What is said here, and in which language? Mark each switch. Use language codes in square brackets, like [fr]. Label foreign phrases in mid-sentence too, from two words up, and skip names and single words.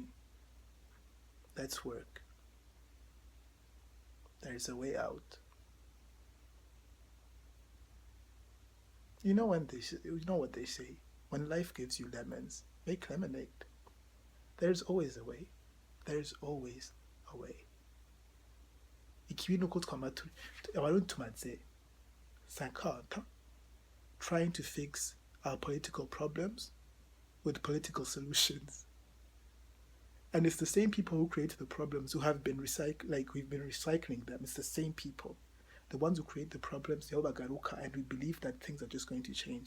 [en] Let's work. There is a way out. You know what they say? When life gives you lemons, make lemonade. There's always a way. There's always a way. [rn] Ikibi nuko abarundi tumaze [en] 50 trying to fix our political problems with political solutions. And it's the same people who create the problems who have been we've been recycling them. It's the same people. The ones who create the problems, and we believe that things are just going to change.